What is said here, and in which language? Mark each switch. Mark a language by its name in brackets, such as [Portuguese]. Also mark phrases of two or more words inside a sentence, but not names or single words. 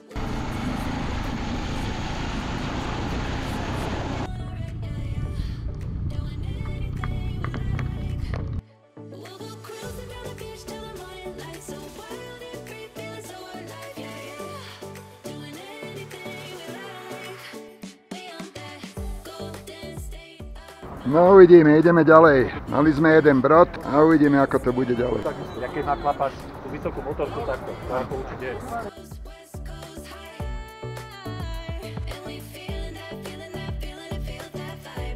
[English] Doing anything we like. We'll go cruising down the beach till the morning light. So wild and free, feeling so alive, yeah. Doing anything we like. We on that golden state of [Slovak] No uvidíme, ideme ďalej. Mali sme jeden brod a uvidíme, ako to bude ďalej. Ja keď naklapáš tú vysokú motorku takto, to ako určite je. [English] West Coast high. And we feeling that, and feel that vibe.